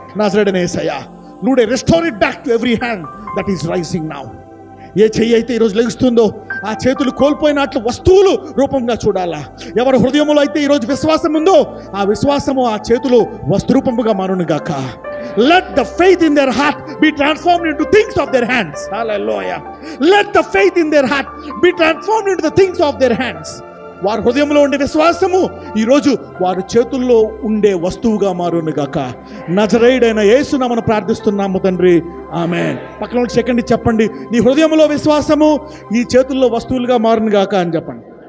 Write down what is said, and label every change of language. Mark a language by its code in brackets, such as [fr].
[te] నజరేయుడైన యేసయ్యా, నువ్వు [en] Restore it back to every hand that is rising now. [te] ఏ చెయ్యి అయితే ఈరోజు లెగుస్తుందో ఆ చేతులు కోల్పోయినట్లు వస్తువులు రూపంగా చూడాలా. ఎవరి హృదయంలో అయితే ఈరోజు విశ్వాసం ఉందో ఆ విశ్వాసము ఆ చేతులు వస్తురూపముగా మారును గాక. [en] Let the faith in their heart be transformed into things of their hands. Hallelujah. Let the faith in their heart be transformed into the things of their hands. [te] వారి హృదయంలో ఉండే విశ్వాసము ఈరోజు వారి చేతుల్లో ఉండే వస్తువుగా మారును గాక. నజరేయుడైన యేసు నామమున ప్రార్థిస్తున్నాము తండ్రి, ఆమేన్. పక్కన సెకండ్ చెప్పండి, నీ హృదయంలో విశ్వాసము ఈ చేతుల్లో వస్తువులుగా మారును గాక అని చెప్పండి.